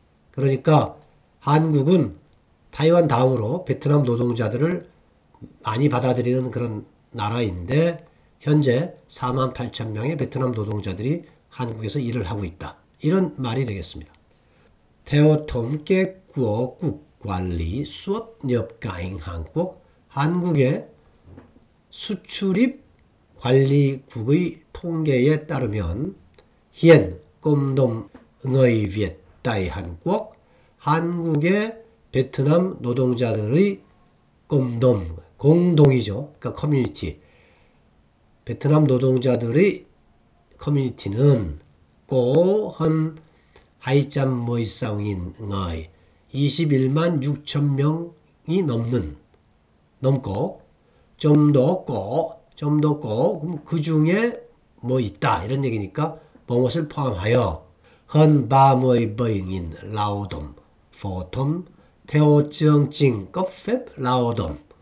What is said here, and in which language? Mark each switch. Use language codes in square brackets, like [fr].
[ko] 그러니까 한국은 타이완 다음으로 베트남 노동자들을 많이 받아들이는 그런 나라인데 현재 48,000명의 베트남 노동자들이 한국에서 일을 하고 있다. 이런 말이 되겠습니다. [vi] Theo thống kê của Cục Quản lý xuất nhập cảnh Hàn Quốc, [ko] 한국의 수출입 관리국의 통계에 따르면 [vi] hiện cộng đồng người Việt tại Hàn Quốc, [ko] 한국의 베트남 노동자들의 [vi] cộng đồng, 공동이죠. [ko] 그러니까 커뮤니티. 베트남 노동자들의 커뮤니티는 [vi] có hơn 210,000 người, [ko] 21만 6천 명이 넘고 좀 더 그럼 그 중에 뭐 있다 이런 얘기니까 무엇을 포함하여 [vi] hơn 37.000 lao động phổ thông theo chương trình cấp phép lao động.